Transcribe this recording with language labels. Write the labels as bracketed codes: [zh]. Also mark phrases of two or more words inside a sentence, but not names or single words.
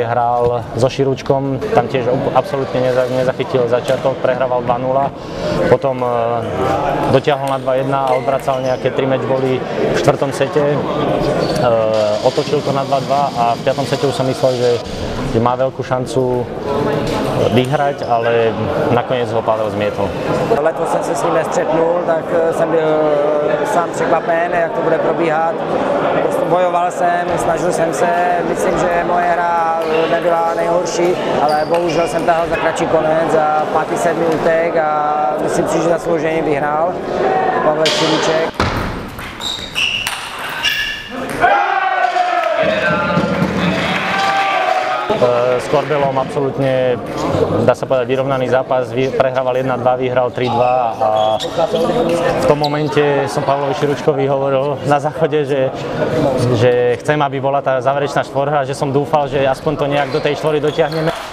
[sk] hral so Širúčkom, tam tiež absolútne nezachytil začiatok, prehrával 2-0, potom dotiahol na 2-1 a odvracal nejaké 3 matchbally v 4. sete, otočil to na 2-2 a v 5. sete už som myslel, že má veľkú šancu vyhrať, ale nakoniec ho Pavel zmietol. [cs] Letos jsem se s ním nestřetnul, tak jsem byl sám překvapen, jak to bude probíhat. Bojoval jsem, snažil jsem se, myslím, že moje hra nebyla nejhorší, ale bohužel jsem tahal za kratší konec, za 5. 7. útek a myslím si, že zaslouženě vyhrál Pavel Širúček. [sk] S Korbelom absolútne, dá sa povedať, vyrovnaný zápas, prehrával 1-2, vyhral 3-2 a v tom momente som Pavlovi Širúčkovi hovoril na záchode, že chcem, aby bola tá záverečná štvorhra, že som dúfal, že aspoň to nejak do tej štvory dotiahneme.